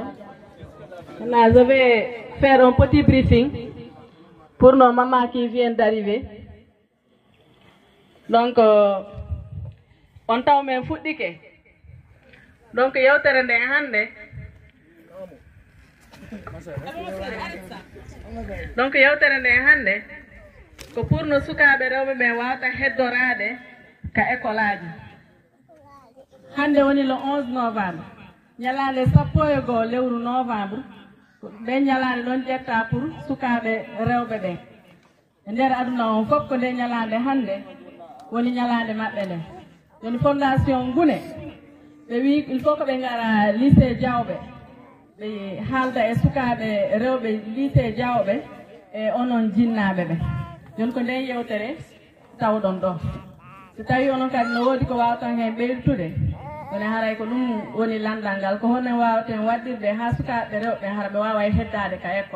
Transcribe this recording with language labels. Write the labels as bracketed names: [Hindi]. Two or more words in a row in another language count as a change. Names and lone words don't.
[French] Maintenant, je vais faire un petit briefing pour nos mamans qui viennent d'arriver. Donc, on t'a même foutu. Donc, il y a un donc, il y a un que pour nous, [Fula] sukaɓe rewɓe ɓe wawata heddorade ka école aji. Hande woni [French] le 11 novembre. [Fula] Ñalande sappo e goo lewru novembre. Ɓe ñalande ɗon ƴetta pour sukaɓe rewɓe ɓe. E nder aduna on fof ko nde ñalande hande woni ñalande maɓɓe nde. Woni fondation Gune. Ɓe wi [French] il faut que [Fula] ɓe ngara lycée Diawɓe. Ɓe haalda e sukaɓe rewɓe lycée Diawɓe e onon jinnaɓe ɓe. Joni ko nden yewtere tawɗon ɗo. So tawi onon kadi no woodi ko wawatan hen ɓeydutude, woni haray ko ɗum woni landal ngal ko hono wawaten waddirde ha sukaɓe rewɓe hara ɓe wawa heddade ka école.